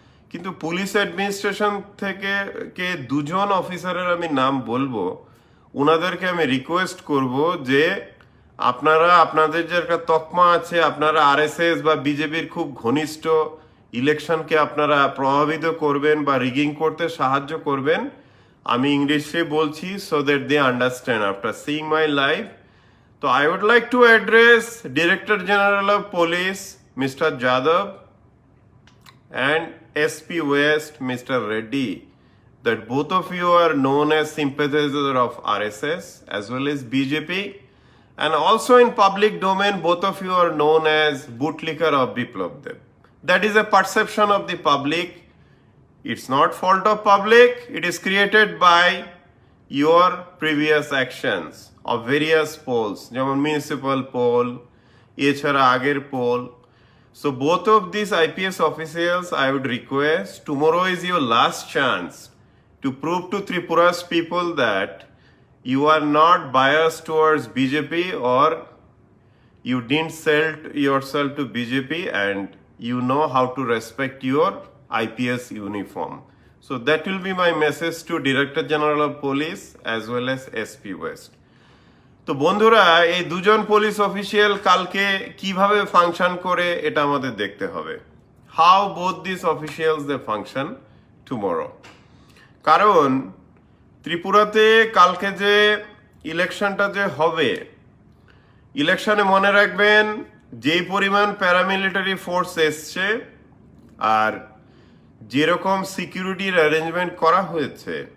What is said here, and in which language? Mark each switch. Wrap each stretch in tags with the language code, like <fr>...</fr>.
<bn>কিন্তু police administration থেকে 2জন অফিসারের আমি নাম বলবো, ওনাদেরকে আমি রিকোয়েস্ট করব যে আপনারা, আপনাদের যে একটা তকমা আছে, আপনারা আরএসএস বা বিজেপির খুব ঘনিষ্ঠ, ইলেকশনকে আপনারা প্রভাবিত করবেন বা রিগিং করতে সাহায্য করবেন। আমি ইংলিশে বলছি</bn> <en>So that they understand after seeing my live. তো I would like to address director general of police mister Yadav and SP West Mr. Reddy, that both of you are known as sympathizers of RSS as well as BJP, and also in public domain both of you are known as bootlicker of Biplab Dev. That is a perception of the public. It's not fault of public, it is created by your previous actions of various polls,</en> <bn>যেমন</bn> <en>municipal poll,</en> <bn>এছাড়া আগের</bn> <en>poll. So both of these IPS officials, I would request, tomorrow is your last chance to prove to Tripura's people that you are not biased towards BJP or you didn't sell yourself to BJP and you know how to respect your IPS uniform. So that will be my message to Director General of Police as well as SP West.</en> <bn>তো বন্ধুরা, এই 2জন police official কালকে কিভাবে function করে এটা আমাদের দেখতে হবে।</bn> <en>How both this officials they function tomorrow.</en> <bn>কারণ ত্রিপুরাতে কালকে যে ইলেকশনটা যে হবে, ইলেকশনে মনে রাখবেন যেই পরিমাণ প্যারামিলিটারি ফোর্স এসছে আর যেরকম সিকিউরিটির অ্যারেঞ্জমেন্ট করা হয়েছে,</bn>